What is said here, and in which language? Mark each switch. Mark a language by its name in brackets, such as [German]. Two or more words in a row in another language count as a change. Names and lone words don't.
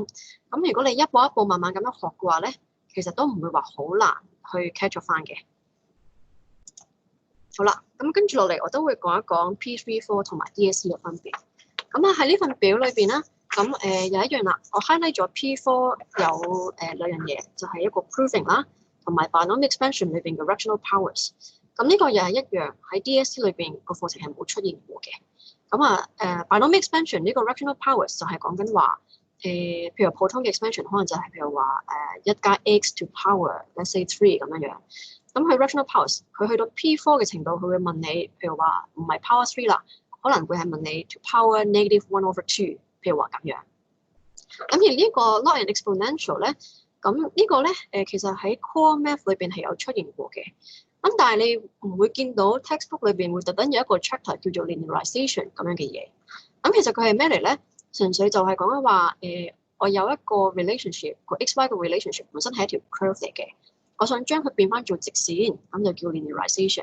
[Cantonese] 咁如果你一步一步慢慢咁樣學嘅話咧，其實都唔會話好難去 catch up 翻嘅。好啦，咁跟住落嚟，我都會講一講 P3、4同埋 DSE 嘅分別。咁啊喺呢份表裏邊啦，咁有一樣啦，我 highlight 咗 P4 有兩樣嘢，就係一個 proving 啦，同埋 [English] Binomial expansion [Cantonese] 裏邊嘅 [English] rational powers。 [Cantonese] 咁呢個又係一樣喺 DSE 裏邊個課程係冇出現過嘅。咁啊 [English] Binomial expansion [Cantonese] 呢個 [English] rational powers [Cantonese] 就係講緊話譬如普通嘅 expansion 可能就係譬如話1加 [English] x to power let's say [Cantonese] 3咁樣樣。咁佢 [English] rational powers [Cantonese] 佢去到 P4 嘅程度，佢會問你譬如話唔係 power 3啦，可能會係問你 [English] to power [Cantonese] -1/2，譬如話咁樣。咁而呢個 [English] log and exponential [Cantonese] 咧，咁呢個咧其實喺 [English] core math [Cantonese] 裏邊係有出現過嘅。咁但係你唔會見到 textbook 裏邊會特登有一個 chapter 叫做 Linearization 咁樣嘅嘢。咁其實佢係咩嚟咧？純粹就係講緊話我有一個 relationship， 個 x-y 嘅 relationship 本身係一條 curve 嚟嘅，我想將佢變翻做直線，咁就叫 Linearization。